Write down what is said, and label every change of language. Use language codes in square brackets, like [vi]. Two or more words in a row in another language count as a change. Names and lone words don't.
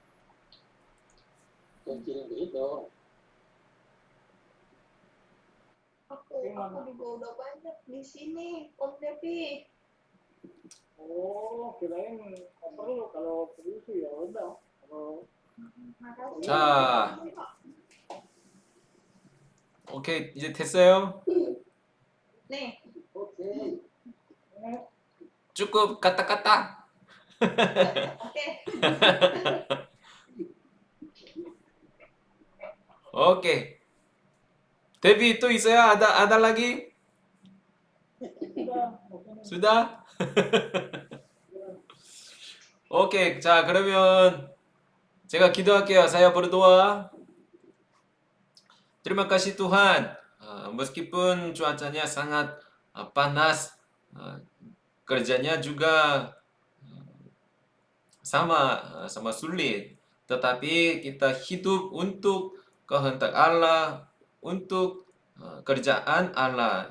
[id] Kirim ke itu. Aku juga udah banyak di sini Om Devi. Oh, kirain nggak perlu kalau perlu sih ya udah. Kalau [ko] 자, 오케이, 이제 됐어요. [id] nih. Oke. cukup kata-kata. Oke. Oke. [ko] 데뷔 또 있어요? [id] ada lagi? sudah? [ko] 오케이. 자, 그러면 제가 기도할게요. [id] saya berdoa. Terima kasih Tuhan. Meskipun cuacanya sangat panas, kerjanya juga sama sulit, tetapi kita hidup untuk kehendak Allah, untuk kerjaan Allah.